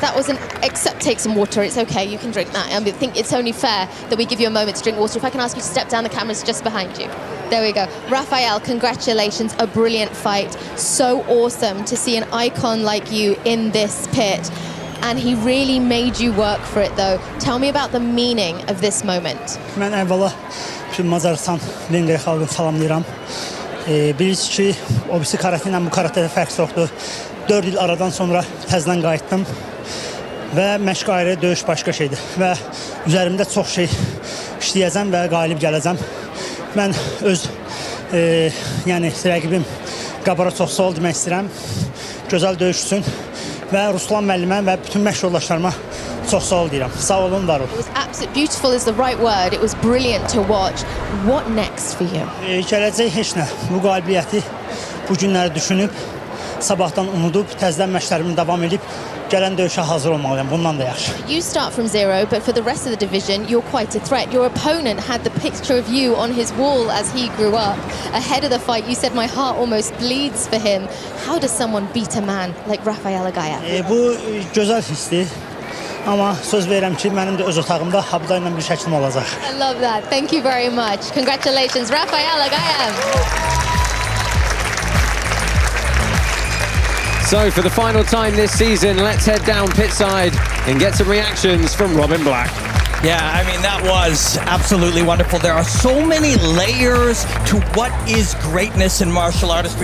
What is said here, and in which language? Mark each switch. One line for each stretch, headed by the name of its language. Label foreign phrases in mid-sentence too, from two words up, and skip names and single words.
English: That was except take some water. It's okay, you can drink that. I think it's only fair that we give you a moment to drink water. If I can ask you to step down, the camera's just behind you. There we go. RAFAEL, congratulations. A brilliant fight. So awesome to see an icon like you in this pit. And he really made you work for it, though. Tell me about the meaning of this moment.
Azerbaijani: Mən əvvəla bütün Macaristan Vengriya xalqını salamlayıram. Bilirsiniz ki, o birisi karate ilə bu karatədə fərq yoxdur. 4 il aradan sonra təzədən qayıtdım və məşq ayrı, döyüş başqa şeydir və üzərimdə çox şey işləyəcəm və qalib gələcəm. Mən öz yəni rəqibim Qabara çox sağ ol demək istəyirəm. Gözəl döyüş üçün və Ruslan müəllimə və bütün məşq yoldaşlarıma çox sağ ol deyirəm. Sağ olun, var olun.
English: It was absolutely beautiful is the right word. It was brilliant to watch. What next for you?
Azerbaijani: Gələcək heç nə. Bu qalibiyyəti bu günləri düşünüb sabahdan unudub, təzədən məşqlərimi davam edib, gələn döyüşə hazır olmalıyam. Bundan da yaxşı.
English: You start from zero, but for the rest of the division, you're quite a threat. Your opponent had the picture of you on his wall as he grew up. Ahead of the fight, you said, my heart almost bleeds for him. How does someone beat a man like RAFAEL Aghayev?
Azerbaijani: Bu gözəl hissdir. Amma söz verirəm ki, mənim də öz otağımda Habda ilə bir şəklim olacaq.
English: I love that. Thank you very much. Congratulations, RAFAEL Aghayev. So for the final time this season, let's head down pit side and get some reactions from Robin Black. Yeah, I mean, that was absolutely wonderful. There are so many layers to what is greatness in martial artistry.